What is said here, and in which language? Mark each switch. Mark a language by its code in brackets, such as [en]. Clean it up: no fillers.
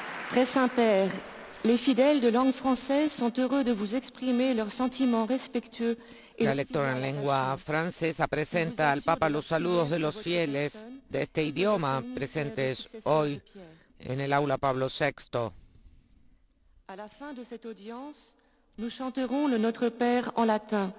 [fr] Très Saint-Père, les fidèles de langue française sont heureux de vous exprimer leurs sentiments respectueux. [es] La lectora en lengua francesa presenta al Papa los saludos de los fieles de este idioma presentes hoy en el aula Pablo VI. [fr] A la fin de cette audience, nous chanterons le Notre Père en latin.